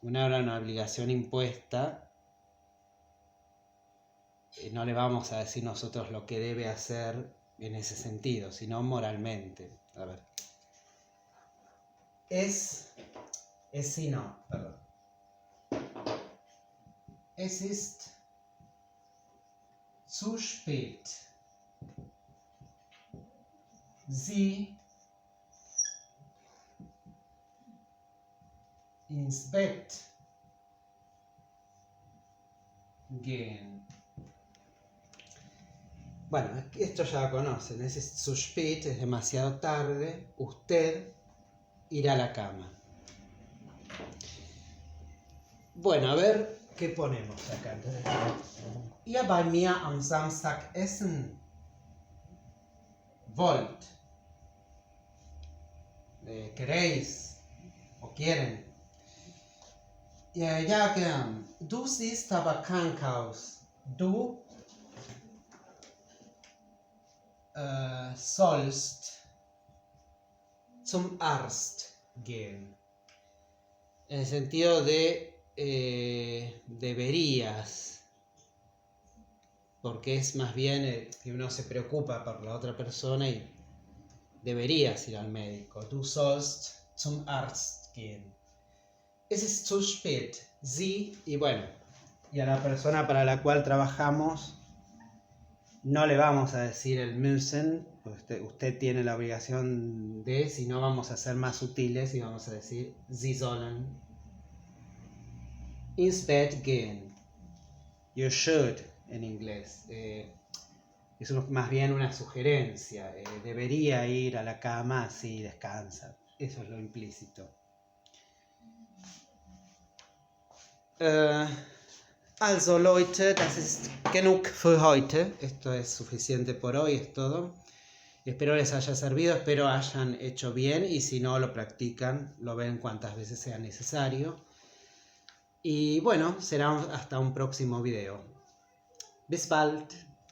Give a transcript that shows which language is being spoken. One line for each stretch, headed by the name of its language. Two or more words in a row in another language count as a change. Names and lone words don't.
Spanish: una obligación impuesta. No le vamos a decir nosotros lo que debe hacer en ese sentido, sino moralmente. A ver. Es si no, perdón.
German: Es ist zu spät. Sie ins Bett gehen.
Spanish: Bueno, esto ya lo conocen.
German: Es zu spät,
Spanish: es demasiado tarde. Usted irá a la cama. Bueno, a ver qué ponemos acá.
German: Ihr bei mir am Samstag essen wollt.
Spanish: ¿Queréis o quieren?
German: Ja, gern. Du siehst aber krank aus. Du sollst zum Arzt gehen.
Spanish: En el sentido de deberías, porque es más bien que uno se preocupa por la otra persona y deberías ir al médico.
German: Du sollst zum Arzt gehen. Es ist zu spät. Sie,
Spanish: y bueno, y a la persona para la cual trabajamos no le vamos a decir el müssen, pues usted tiene la obligación de, sino vamos a ser más sutiles y vamos a decir
German: Sie sollen ins Bett gehen.
English: You should
Spanish: en inglés. Es más bien una sugerencia. Debería ir a la cama, así descansa. Eso es lo implícito.
German: Also Leute, das ist genug für heute.
Spanish: Esto es suficiente por hoy, es todo. Espero les haya servido, espero hayan hecho bien y si no lo practican, lo ven cuantas veces sea necesario. Y bueno, será hasta un próximo video.
German: Bis bald!